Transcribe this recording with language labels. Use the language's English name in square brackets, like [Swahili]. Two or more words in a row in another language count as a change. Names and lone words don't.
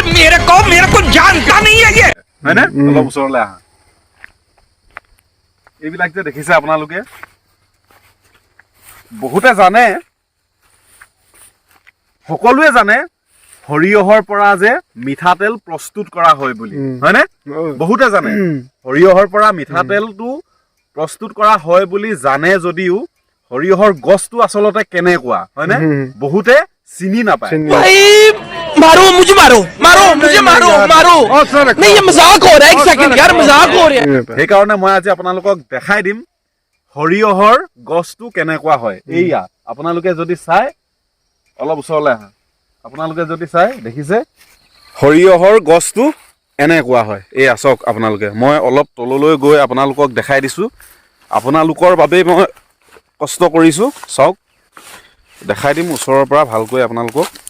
[Assamese] হয়নে অলপ ওচৰলৈ আহা এইবিলাক যে দেখিছে আপোনালোকে বহুতে জানে সকলোৱে জানে সৰিয়হৰ পৰা যে মিঠাতেল প্ৰস্তুত কৰা হয় বুলি হয়নে বহুতে জানে সৰিয়হৰ পৰা মিঠাতেলটো প্ৰস্তুত কৰা হয় বুলি জানে যদিও সৰিয়হৰ গছটো আচলতে কেনেকুৱা হয়নে বহুতে চিনি নাপায় [Hindi] मारो मुझे मारो मारो मुझे मारो मारो नहीं ये मजाक हो रहा है एक सेकंड यार मजाक हो रहा है [Assamese] সেইকাৰণে মই আজি আপোনালোকক দেখাই দিম সৰিয়হৰ গছটো কেনেকুৱা হয় এইয়া আপোনালোকে যদি চাই অলপ ওচৰলৈ আহা আপোনালোকে যদি চাই দেখিছে সৰিয়হৰ গছটো এনেকুৱা হয় এইয়া চাওক আপোনালোকে মই অলপ তললৈ গৈ আপোনালোকক দেখাই দিছোঁ আপোনালোকৰ বাবেই মই কষ্ট কৰিছোঁ চাওক দেখাই দিম ওচৰৰ পৰা ভালকৈ আপোনালোকক